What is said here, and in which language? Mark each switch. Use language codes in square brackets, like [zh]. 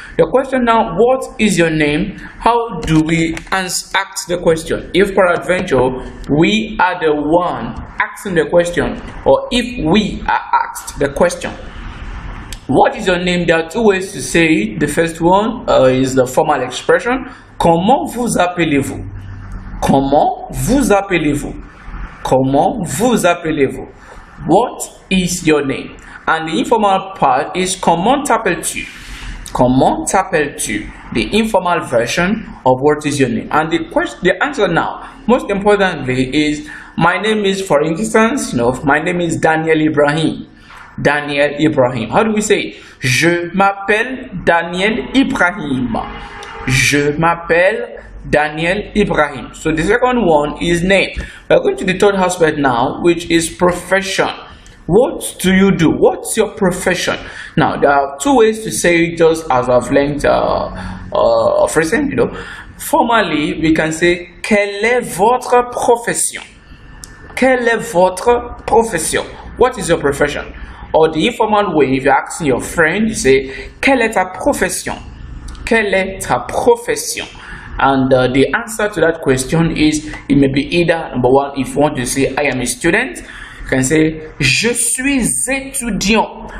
[en] The question now, what is your name? How do we ask the question? If peradventure we are the one asking the question, or if we are asked the question, what is your name? There are 2 ways to say it. The first one is the formal expression. [fr] Comment vous appelez-vous? Comment vous appelez-vous? Comment vous appelez-vous? [en] What is your name? And the informal part is [fr] comment t'appelles-tu? Comment t'appelles-tu? [en] The informal version of what is your name. And the answer now, most importantly, is my name is, for instance, my name is Daniel Ibrahim. Daniel Ibrahim. How do we say it? [fr] Je m'appelle Daniel Ibrahim. Je m'appelle Daniel Ibrahim. [en] So the second one is name. We are going to the third aspect now, which is profession. What do you do? What's your profession? Now, there are 2 ways to say it, just as I've learned of recent. Formally, we can say [fr] quelle est votre profession? Quelle est votre profession? [en] What is your profession? Or the informal way, if you're asking your friend, you say [fr] quelle est ta profession? Quelle est ta profession? [en] And the answer to that question is, it may be either, number 1, if you want to say I am a student, you can say [fr] je suis étudiant.